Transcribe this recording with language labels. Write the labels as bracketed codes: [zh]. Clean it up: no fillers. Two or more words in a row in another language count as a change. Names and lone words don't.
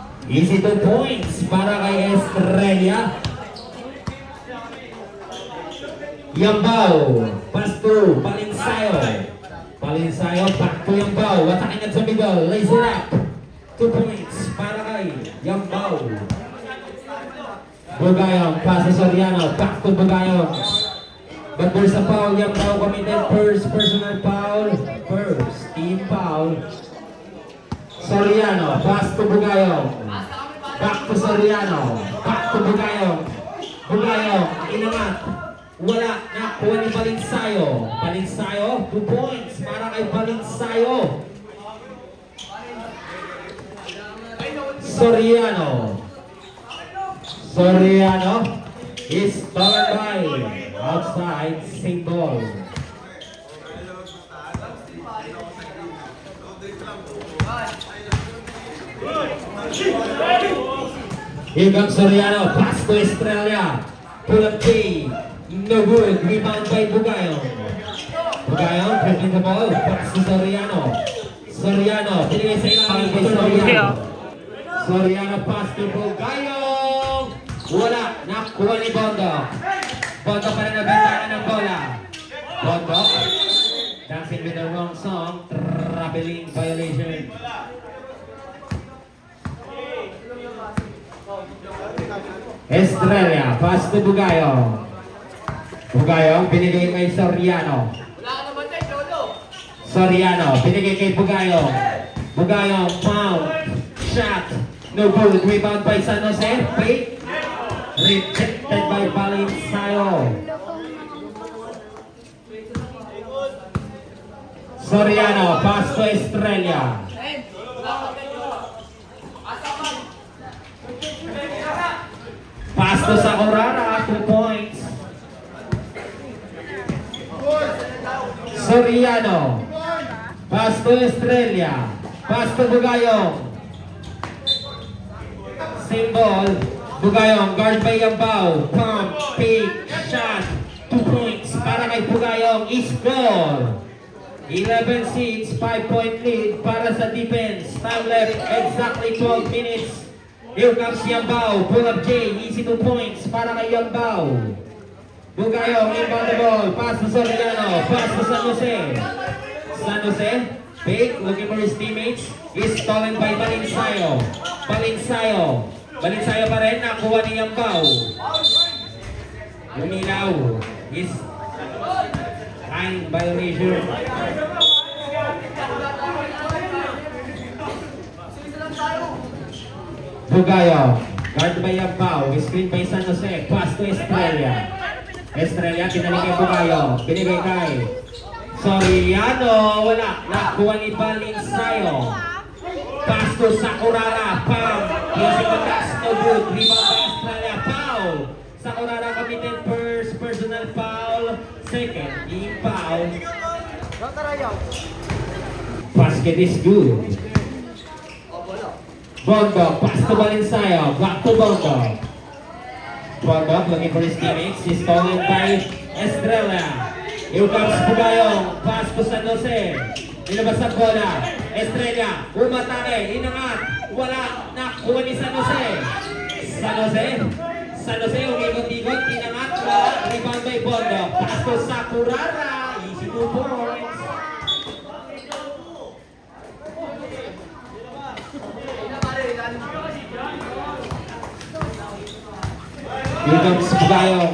[en] Easy 2 points [tl] para kay [en] Estrella. Yambao, pass through, Palinsayo. Palinsayo, back to Yambao. Attacking [tl] at sa [en] middle, lays it up. 2 points [tl] para kay [en] Yambao. Bugayong, pass to Soriano, back to Bugayong. But there's a foul, Yambao committed first personal foul. First team foul. Soriano, pass to Bugayong. Back to Soriano, back to Bugayong. [tl] Bugayong, inangat. Wala, nakuha ni Palinsayo. Palinsayo, 2 points para kay Palinsayo. Soriano. [en] Soriano is stolen by outside single. Here comes Soriano, pass to Estrella. Pull up K. No good. Rebound by Bugayong. Bugayong, dribbling the ball. Pass to Soriano. [tl] Soriano, pinigay sa ilalim kay Soriano. [en] Soriano pass to Bugayong. [tl] Wala. Nakuha ni Bondo. Bondo pa rin nabentahan ng bola. Bondo. [en] Dancing with the wrong song. Traveling violation. Estrella, pass to Bugayong. [tl] Bugayong, binigay kay Soriano. Soriano, binigay kay Bugayong. Bugayong, [en] pound, shot, no good. Rebound by San Jose, fake. Rejected by Palinsayo. Soriano, pass to Estrella. Pass to Sakurara, 2 points. Soriano. Pass to Estrella. Pass to Bugayong. Same ball. Bugayong, guard by Yambao. Pump, fake, shot. 2 points [tl] para kay [en] Bugayong. Score. 11-6, 5-point lead [tl] para sa [en] defense. Time left, exactly 12 minutes. Here comes Yambao. Pull up J. Easy 2 points [tl] para kay [en] Yambao. Bugayong, inbound the ball. Pass to Soriano. Pass to San Jose. San Jose. Fake. Looking for his teammates. Is stolen by Palinsayo. Palinsayo. [tl] Palinsayo pa rin. Nakuha ni Yambao. Luminaw. [en] Is line violation. Bugayong. Guard by Yambao. Screen by San Jose. Pass to Estrella. [tl] Estrella, tinalik kay Bugayong. Binigay kay Soriano. Wala. Nakuha ni Palinsayo. [en] Pass to Sakurara. Pam. Using the pass. No good. Rebound by Estrella. Foul. Sakurara committed first personal foul. Second team foul. Basket is good. Bondo. Pass to Palinsayo. Back to Bondo. Bondo looking for his teammates. He's stolen by Estrella. Here comes Bugayong. Pass to [tl] San Jose. Nilabas ang bola. Estrella. Umatake. Inangat. Wala. Nakuha ni San Jose. San Jose. San Jose. Umikot-ikot. Inangat. Wala. [en] Rebound by Bondo. Pass to Sakurara. Easy 2 points. Here comes Bugayong.